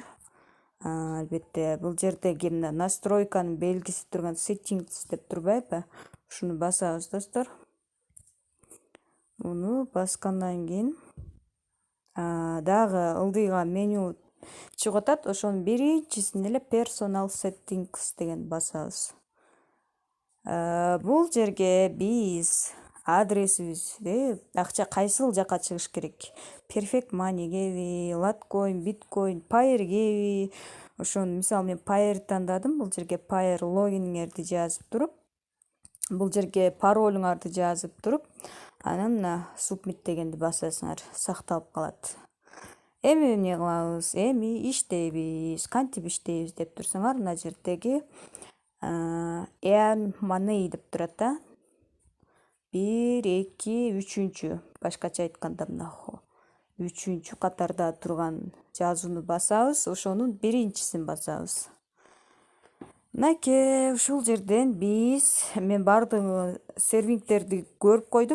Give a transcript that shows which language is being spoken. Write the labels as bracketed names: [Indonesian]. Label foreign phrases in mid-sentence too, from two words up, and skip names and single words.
[Kyrgyz] Албетте, бул жердеги мына настройканын белгиси турган settings деп турбайбы? Ушуну басабыз достор. Муну баскандан кийин дагы ылдыйга меню чыгып атат. Ошонун биринчисин эле [English] personal settings [Kyrgyz] деген басабыз. Бул жерге биз адресибизди, акча кайсыл жака чыгыш керек? Perfect Money'геби, Litecoin, Bitcoin, Paye'ргеби? Ошону мисалы мен Paye'рди тандадым. Бул жерге Paye'r логиниңерди жазып туруп, бул жерге паролуңарды жазып туруп, анан мына submit дегенди басасыңар, сакталып калат. Эми эмне кылабыз? Эми иштейбиз, кантип иштейбиз деп турсаңар, мына жердеги [English] earn money [Kyrgyz] деп турат да. 1, 2, 3-чү. Башкача айтканда мына 3-чү катарда турган жазууну басабыз, ошонун биринчисин басабыз. Мынакей, ушул жерден мен баардык сервингтерди көрүп койдум.